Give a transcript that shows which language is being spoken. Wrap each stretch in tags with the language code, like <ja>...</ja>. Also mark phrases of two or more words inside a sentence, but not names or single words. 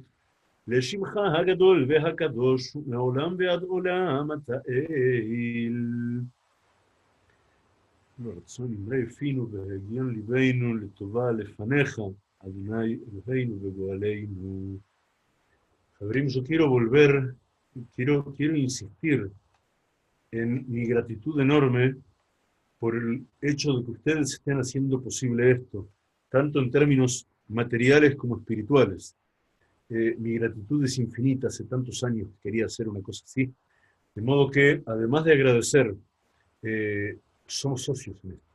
<he>לשמך הגדול והקדוש, מעולם ועד עולם אתה אל. ברצון אמרי פינו והגיון ליבנו לטובה לפניך, אדוני אלוהינו וגואלנו.</he> <es>Xabrím, yo quiero volver, quiero insistir en mi gratitud enorme por el hecho de que ustedes estén haciendo posible esto, tanto en términos materiales como espirituales. Mi gratitud es infinita, hace tantos años que quería hacer una cosa así, de modo que, además de agradecer, somos socios en esto.</es>